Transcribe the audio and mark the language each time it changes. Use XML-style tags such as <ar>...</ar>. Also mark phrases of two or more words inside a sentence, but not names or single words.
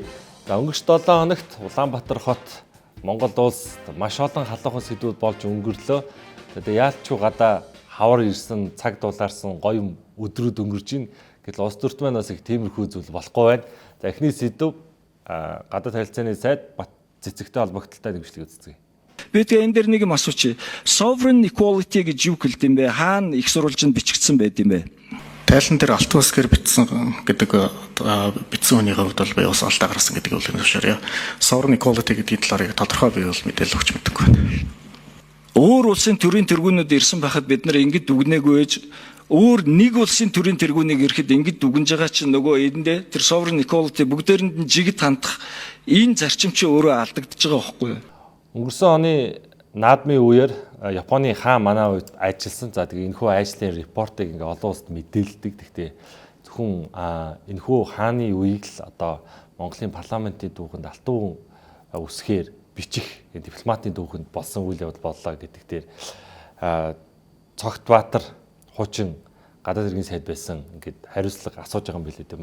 <mn>За өнгөрч 7 хоногт Улаанбаатар хот Монгол улс маш олон халуухан сэдвүүд болж өнгөрлөө. Тэгээ яалчгүй гадаа хавар ирсэн, цаг дулаарсан гоё өдрүүд өнгөрж ийн. Гэтэл улс төрт маань бас их тиймэрхүү зүйл болохгүй байна. За эхний сэдв гадаад харилцааны сайд Бат цэцэгтэй холбогдлолтой нэмжлэг үздэг. Бид энэ дэр нэг юм асуучих.</mn> <en>Sovereign equality</en> <mn>гэж юу хэлдэг юм бэ? Хаана их сурвалжинд бичигдсэн байд юм бэ? Тайлан дээр алт усгээр бичсэн гэдэг бичсэн хүний хувьд бол би бас алдаа гаргасан гэдэг үг юм шаарья.</mn> <en>Sovereign equality</en> <mn>гэдгийн талаар тодорхой би бол мэдээлэл өгч мэддэг байна. Өөр улсын төрийн тэргүүнүүд ирсэн байхад бид нар ингэж дүгнээгүй ээж өөр нэг улсын төрийн тэргүүнийг ирэхэд ингэж дүгнж байгаа чинь нөгөө эндээ тэр</mn> <en>sovereign equality</en> <mn>бүгдээрэнд нь жигд хандах энэ зарчим чи өөрөө алдагдж байгаа байхгүй юу? Өнгөрсөн оны наадмын үеэр Японы хаан манай үед ажилласан. За тэгээ энэхүү ажлын репортыг ингээ олон улсад мэдээлдэг. Гэхдээ зөвхөн энэхүү хааны үеийг л одоо Монголын парламентын дүүхэнд алтан үсгээр бичих дипломатын дүүхэнд болсон үйл явдал боллоо гэдэг дээр Цогтбаатар хуучин гадаад иргэн сайд байсан ингээд хариуцлага асууж байгаа юм билээ дээ.</mn>